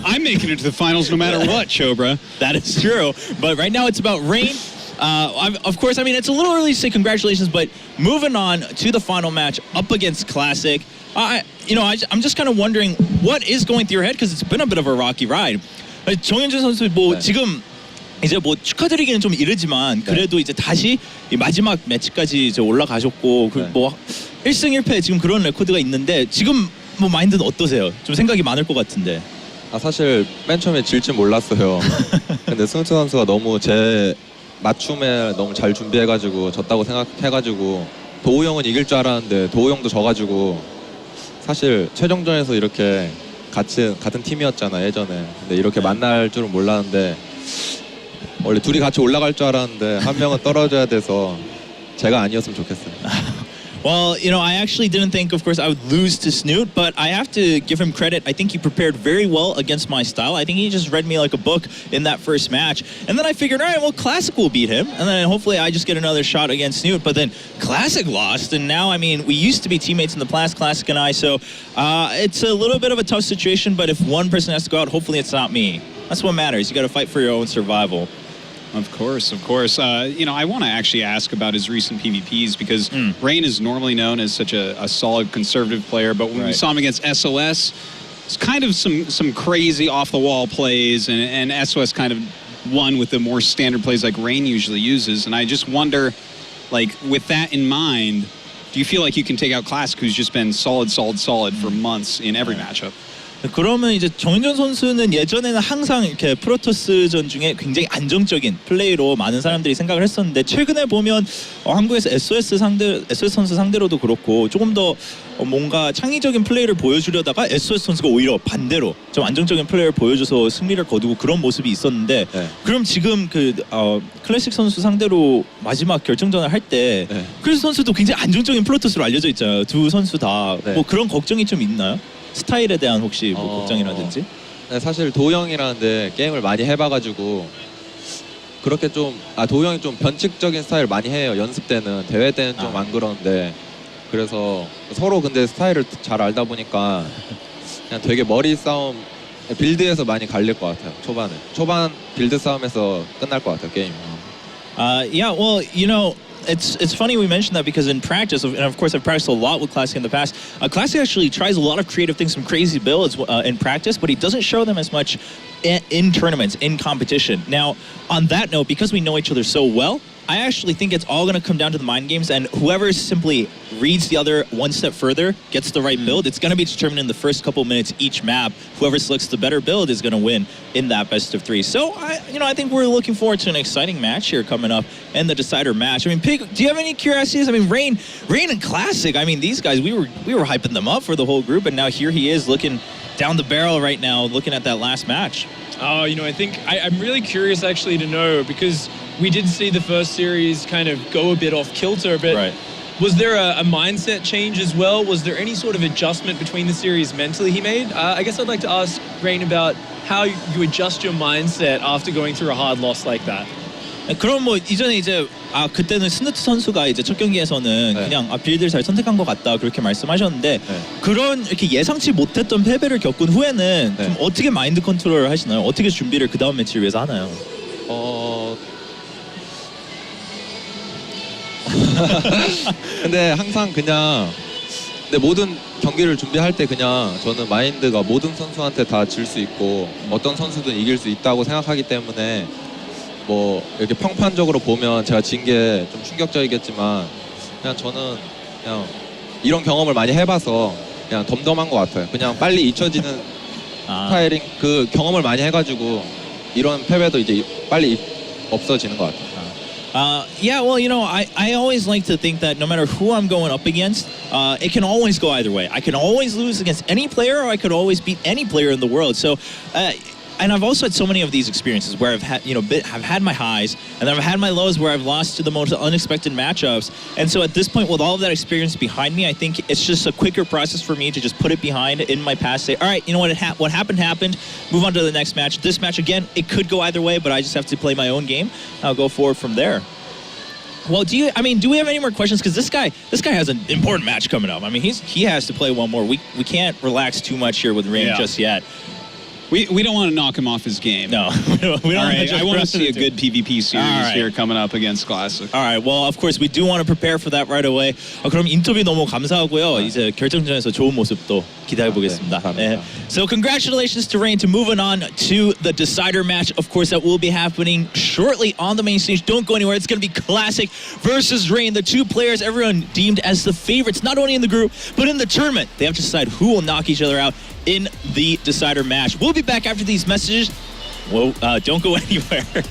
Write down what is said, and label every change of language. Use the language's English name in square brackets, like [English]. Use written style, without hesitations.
[English] I'm making it to the finals no matter what, Chobra. That is true. But right now it's about Rain. Of course, I mean, it's a little early to say congratulations, but moving on to the final match up against Classic, I'm just kind of wondering what is going through your head, because it's been a bit of a rocky ride. [Korean] 정현준 선수 뭐 지금 이제 뭐 축하드리기는 좀 이르지만 그래도 이제 다시 이 마지막 매치까지 이제 올라가셨고 뭐 1승 1패 지금 그런 레코드가 있는데 지금 뭐 마인드는 어떠세요? 좀 생각이 많을 것 같은데. 사실 맨 처음에 질 줄 몰랐어요. 근데 승우철 선수가 너무 제 맞춤에 너무 잘 준비해가지고 졌다고 생각해가지고 도우 형은 이길 줄 알았는데 도우 형도 져가지고 사실 최종전에서 이렇게 같은 팀이었잖아 예전에. 근데 이렇게 만날 줄은 몰랐는데 원래 둘이 같이 올라갈 줄 알았는데 한 명은 떨어져야 돼서 제가 아니었으면 좋겠어요. [English] Well, I actually didn't think, of course, I would lose to Snoot, but I have to give him credit. I think he prepared very well against my style. I think he just read me like a book in that first match. And then I figured, all right, well, Classic will beat him. And then hopefully I just get another shot against Snoot. But then Classic lost. And now, I mean, we used to be teammates in the past, Classic and I. So it's a little bit of a tough situation. But if one person has to go out, hopefully it's not me. That's what matters. You got to fight for your own survival. Of course. I want to actually ask about his recent PvPs because Rain is normally known as such a solid conservative player, but when we saw him against SOS, it's kind of some crazy off-the-wall plays, and SOS kind of won with the more standard plays like Rain usually uses. And I just wonder, like, with that in mind, do you feel like you can take out Classic, who's just been solid for months in every matchup? [Korean] 그러면 이제 정윤전 선수는 예전에는 항상 이렇게 프로토스전 중에 굉장히 안정적인 플레이로 많은 사람들이 생각을 했었는데 최근에 보면 한국에서 SOS 선수 상대로도 그렇고 조금 더 뭔가 창의적인 플레이를 보여주려다가 SOS 선수가 오히려 반대로 좀 안정적인 플레이를 보여줘서 승리를 거두고 그런 모습이 있었는데 그럼 지금 클래식 선수 상대로 마지막 결정전을 할 때 클래식 선수도 굉장히 안정적인 프로토스로 알려져 있잖아요. 두 선수 다 뭐 그런 걱정이 좀 있나요? 스타일에 대한 혹시 뭐 걱정이라든지? 네, 사실 도우 형이라는데 게임을 많이 해봐가지고 그렇게 좀 도우 형이 좀 변칙적인 스타일 많이 해요. 연습 때는. 대회 때는 좀 안 그러는데 그래서 서로 근데 스타일을 잘 알다 보니까 그냥 되게 머리 싸움 빌드에서 많이 갈릴 것 같아요. 초반 빌드 싸움에서 끝날 것 같아요 게임. [English] Yeah, well, it's funny we mentioned that because in practice, and of course I've practiced a lot with Classic in the past, Classic actually tries a lot of creative things, some crazy builds in practice, but he doesn't show them as much in tournaments, in competition. Now, on that note, because we know each other so well, I actually think it's all going to come down to the mind games, and whoever simply reads the other one step further, gets the right build, it's going to be determined in the first couple minutes each map. Whoever selects the better build is going to win in that best of three. So, I think we're looking forward to an exciting match here coming up and the decider match. I mean, Pig, do you have any curiosities? I mean, Rain and Classic, I mean, these guys, we were hyping them up for the whole group, and now here he is looking down the barrel right now, looking at that last match. Oh, I think I'm really curious actually to know, because we did see the first series kind of go a bit off kilter, but was there a mindset change as well? Was there any sort of adjustment between the series mentally he made? I guess I'd like to ask Rain about how you adjust your mindset after going through a hard loss like that. [Korean] 그럼 뭐 이전에 이제 그때는 스누트 선수가 이제 첫 경기에서는 그냥 빌드를 잘 선택한 것 같다 그렇게 말씀하셨는데 그런 이렇게 예상치 못했던 패배를 겪은 후에는 좀 어떻게 마인드 컨트롤을 하시나요? 어떻게 준비를 그 다음 매치를 위해서 하나요? 근데 항상 그냥 모든 경기를 준비할 때 그냥 저는 마인드가 모든 선수한테 다 질 수 있고 어떤 선수든 이길 수 있다고 생각하기 때문에 뭐 이렇게 평판적으로 보면 제가 진 게 좀 충격적이겠지만 그냥 저는 그냥 이런 경험을 많이 해봐서 그냥 덤덤한 것 같아요. 그냥 빨리 잊혀지는 스타일인 그 경험을 많이 해가지고 이런 패배도 이제 빨리 없어지는 것 같아요. [English] Yeah, well, I always like to think that no matter who I'm going up against, it can always go either way. I can always lose against any player, or I could always beat any player in the world. So and I've also had so many of these experiences where I've had, I've had my highs, and then I've had my lows where I've lost to the most unexpected matchups. And so at this point, with all of that experience behind me, I think it's just a quicker process for me to just put it behind in my past. Say, all right, you know what? What happened happened. Move on to the next match. This match again, it could go either way, but I just have to play my own game. I'll go forward from there. Well, do we have any more questions? Because this guy has an important match coming up. I mean, he has to play one more. We can't relax too much here with Rain just yet. We don't want to knock him off his game. No, we don't. All right, I want to see a good PvP series here coming up against Classic. All right, well, of course, we do want to prepare for that right away. [Korean] 그럼 인터뷰 너무 감사하고요. 이제 결정전에서 좋은 모습도 기대해 보겠습니다. 네. [English] So congratulations to Rain to moving on to the decider match. Of course, that will be happening shortly on the main stage. Don't go anywhere. It's going to be Classic versus Rain, the two players everyone deemed as the favorites, not only in the group, but in the tournament. They have to decide who will knock each other out in the decider match. We'll be back after these messages. Well, don't go anywhere.